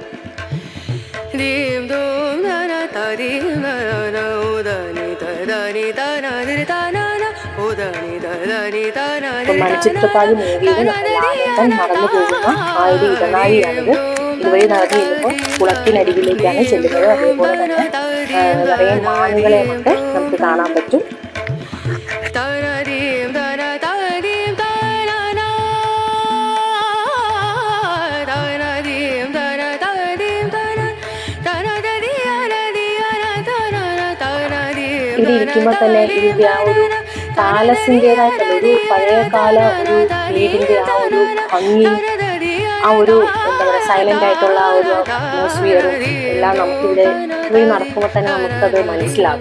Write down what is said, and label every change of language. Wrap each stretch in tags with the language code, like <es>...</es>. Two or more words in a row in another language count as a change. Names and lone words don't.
<ml>dim dum da na da dim da na o da ni da na di da na na o da ni da na മണിച്ചിത്രത്താഴ് മൂവിയിൽ ലാലേട്ടൻ നടന്നു പോകുന്ന ആ ഒരു ഇടനാഴിയാണിത്. ഇതുവഴി നടന്നു ചെല്ലുമ്പോൾ കുളത്തിനരികിലേക്കാണ് ചെല്ലുന്നത്. അതേപോലെ തന്നെ നിറയെ മാനുകളെ ഒക്കെ നമുക്ക് കാണാൻ പറ്റും. ഇവിടെ ഇരിക്കുമ്പോൾ തന്നെ ഇതിന്റെ ആ ഒരു പാലസിൻ്റെതായിട്ടുള്ള ഒരു പഴയകാല ഒരു വീടിന്റെ ആ ഒരു ഭംഗിയും ആ ഒരു എന്താ പറയുക സൈലന്റ് ആയിട്ടുള്ള ആ ഒരു അറ്റ്മോസ്ഫിയറും എല്ലാം നമുക്കിവിടെ പോയി നടക്കുമ്പോൾ തന്നെ നമുക്കത് മനസ്സിലാകും.</ml>